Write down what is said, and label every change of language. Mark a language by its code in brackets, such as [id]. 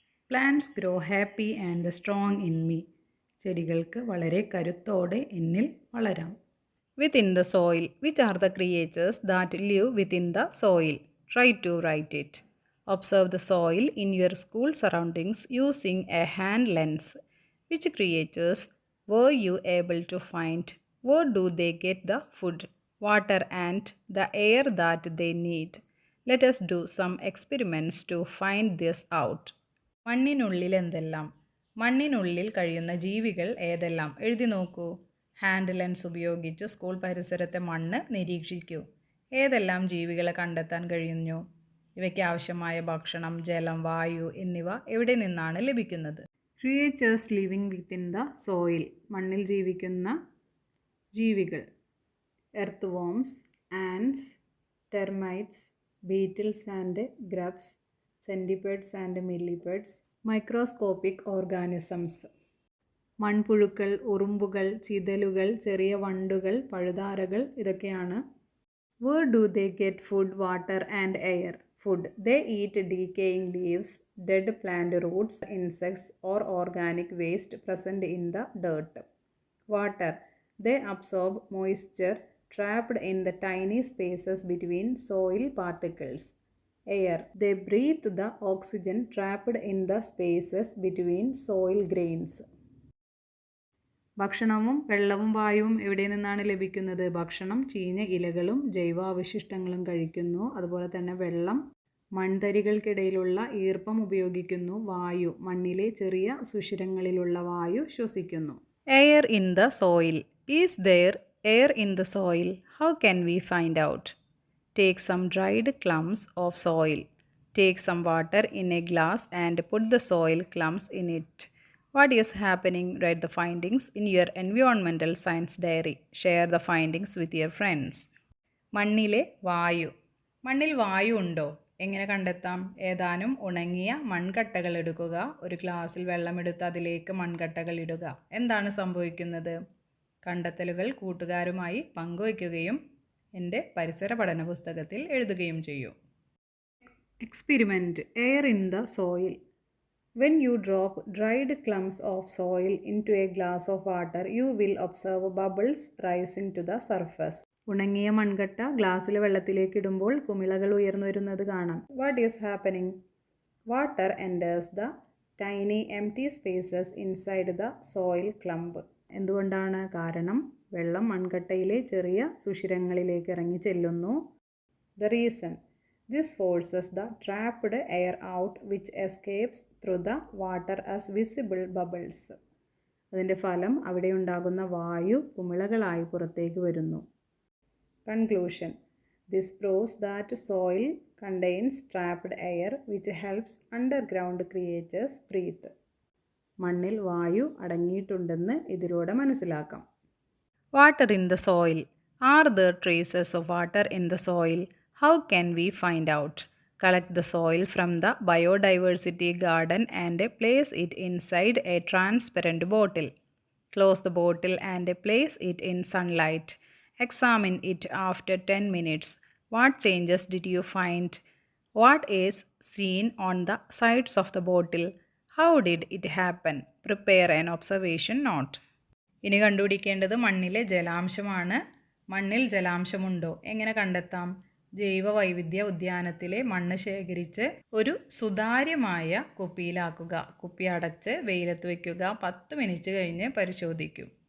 [en] Plants grow happy and strong in me. [ml] ചെടികൾക്ക് വളരെ കരുത്തോടെ എന്നിൽ വളരാം. [en] Within the soil. Which are the creatures that live within the soil? Try to write it. Observe the soil in your school surroundings using a hand lens. Which creatures were you able to find? Where do they get the food, water, and the air that they need? Let us do some experiments to find this out. [ml] മണ്ണിനുള്ളിൽ എന്തെല്ലാം? മണ്ണിനുള്ളിൽ കഴിയുന്ന ജീവികൾ ഏതെല്ലാം? എഴുതി നോക്കൂ. Hand lens ഉപയോഗിച്ച് school പരിസരത്തെ മണ്ണ് നിരീക്ഷിക്കൂ. ഏതെല്ലാം ജീവികളെ കണ്ടെത്താൻ കഴിയുന്നു? ഇവയ്ക്ക് ആവശ്യമായ ഭക്ഷണം, ജലം, വായു എന്നിവ എവിടെ നിന്നാണ് ലഭിക്കുന്നത്? [en] Creatures living within the soil. [ml] മണ്ണിൽ ജീവിക്കുന്ന ജീവികൾ. [en] Earthworms, ants, termites, beetles and grubs, centipedes and millipedes, microscopic organisms. [ml] മൺപുഴുക്കൾ, ഉറുമ്പുകൾ, ചിതലുകൾ, ചെറിയ വണ്ടുകൾ, പഴുതാരകൾ ഇതൊക്കെയാണ്. [en] Where do they get food, water and air? Food. They eat decaying leaves, dead plant roots, insects or organic waste present in the dirt. Water. They absorb moisture trapped in the tiny spaces between soil particles. Air. They breathe the oxygen trapped in the spaces between soil grains. [ml] ഭക്ഷണവും വെള്ളവും വായുവും എവിടെ നിന്നാണ് ലഭിക്കുന്നത്? ഭക്ഷണം ചീഞ്ഞ ഇലകളും ജൈവാവശിഷ്ടങ്ങളും കഴിക്കുന്നു. അതുപോലെ തന്നെ വെള്ളം മൺതരികൾക്കിടയിലുള്ള ഈർപ്പം ഉപയോഗിക്കുന്നു. വായു മണ്ണിലെ ചെറിയ സുഷിരങ്ങളിലുള്ള വായു ശ്വസിക്കുന്നു. [en] Air in the soil. Is there air in the soil? How can we find out? Take some dried clumps of soil. Take some water in a glass and put the soil clumps in it. What is happening? Write the findings in your environmental science diary. Share the findings with your friends. [ml] മണ്ണിലെ വായു. മണ്ണിൽ വായു ഉണ്ടോ? എങ്ങനെ കണ്ടെത്താം? ഏതാനും ഉണങ്ങിയ മൺകട്ടകൾ എടുക്കുക. ഒരു ഗ്ലാസ്സിൽ വെള്ളമെടുത്ത് അതിലേക്ക് മൺകട്ടകൾ ഇടുക. എന്താണ് സംഭവിക്കുന്നത്? കണ്ടെത്തലുകൾ കൂട്ടുകാരുമായി പങ്കുവയ്ക്കുകയും എൻ്റെ പരിസര പഠന പുസ്തകത്തിൽ എഴുതുകയും ചെയ്യൂ. [en] Experiment. Air in the soil. When you drop dried clumps of soil into a glass of water, you will observe bubbles rising to the surface. [ml] ഉണങ്ങിയ മൺകട്ട ഗ്ലാസ്സിൽ വെള്ളത്തിലേക്ക് ഇടുമ്പോൾ കുമിളകൾ ഉയർന്നു വരുന്നത് കാണാം. [en] What is happening? Water enters the tiny empty spaces inside the soil clump. [ml] എന്തുകൊണ്ടാണ്? കാരണം വെള്ളം മൺകട്ടയിലെ ചെറിയ സുഷിരങ്ങളിലേക്ക് ഇറങ്ങി ചെല്ലുന്നു. [en] The reason. This forces the trapped air out, which escapes through the water as visible bubbles. [ml] അതിൻ്റെ ഫലം അവിടെ ഉണ്ടാകുന്ന വായു കുമിളകളായി പുറത്തേക്ക് വരുന്നു. [en] Conclusion. This proves that soil contains trapped air, which helps underground creatures breathe. [ml] മണ്ണിൽ വായു അടങ്ങിയിട്ടുണ്ടെന്ന് ഇതിലൂടെ മനസ്സിലാക്കാം. [en] Water in the soil. Are there traces of water in the soil? How can we find out? Collect the soil from the biodiversity garden and place it inside a transparent bottle. Close the bottle and place it in sunlight. Examine it after 10 minutes. What changes did you find? What is seen on the sides of the bottle? How did it happen? Prepare an observation note. [ml] ഇനി കണ്ടുപിടിക്കേണ്ടത് മണ്ണിലെ ജലാംശമാണ്. മണ്ണിൽ ജലാംശമുണ്ടോ? എങ്ങനെ കണ്ടെത്താം? ജൈവ വൈവിധ്യ ഉദ്യാനത്തിലെ മണ്ണ് ശേഖരിച്ച് ഒരു സുതാര്യമായ കുപ്പിയിലാക്കുക. കുപ്പി അടച്ച് വെയിലത്ത് വയ്ക്കുക. 10 മിനിറ്റ് കഴിഞ്ഞ് പരിശോധിക്കും.